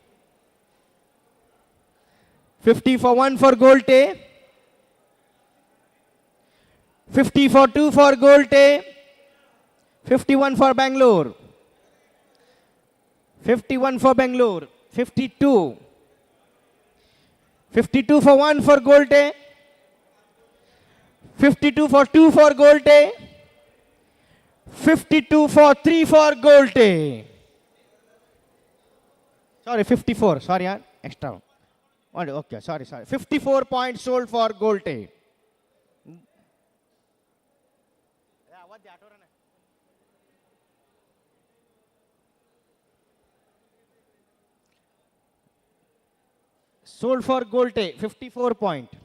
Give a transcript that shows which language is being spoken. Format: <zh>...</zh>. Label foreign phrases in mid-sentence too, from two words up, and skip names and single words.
<en>50 for 1 for Golte, 50 for 2 for Golte, 51 for Bangalore, 51 for Bangalore, 52, 52 for 1 for Golte, 52 for 2 for Golte, 52 for 3 for Golte. Sorry, 54. Sorry, extra. Okay, sorry. 54 points sold for Golte. Sold for Golte, 54 point.</en>